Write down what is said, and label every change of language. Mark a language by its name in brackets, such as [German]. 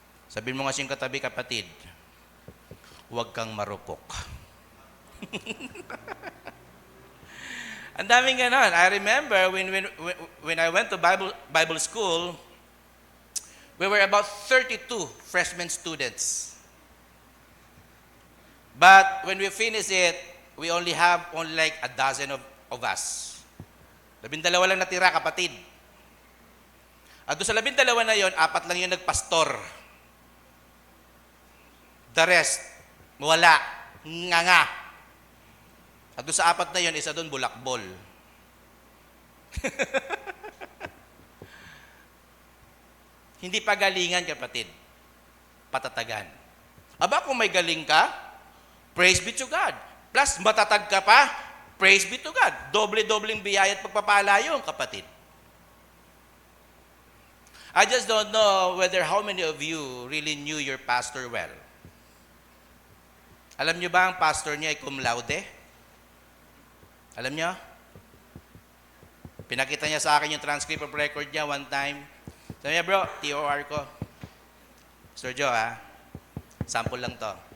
[Filipino] Sabihin mo nga siyang katabi, kapatid, huwag kang marupok. Ang daming ganon. [English] I remember when I went to Bible school, we were about 32 freshman students. But when we finished it, we only have like a dozen of us. [Filipino] 12 lang natira, kapatid. At doon sa 12 na yon, 4 lang yung nagpastor. [English] The rest, [Filipino] wala. Nga. At doon sa 4 na yon, isa doon bulakbol. Hindi pagalingan, kapatid. Patatagan. Aba, kung may galing ka, [English] praise be to God. [Filipino] Plus, matatag ka pa, [English] praise be to God. [Filipino] Doble-dobleng biyaya at pagpapala yun, kapatid. [English] I just don't know whether how many of you really knew your pastor well. [Filipino] Alam niyo ba ang pastor niya ay cum laude? Alam niyo? Pinakita niya sa akin yung transcript of record niya one time. Sabi niya, bro, TOR ko. Sir Joe, sample lang to.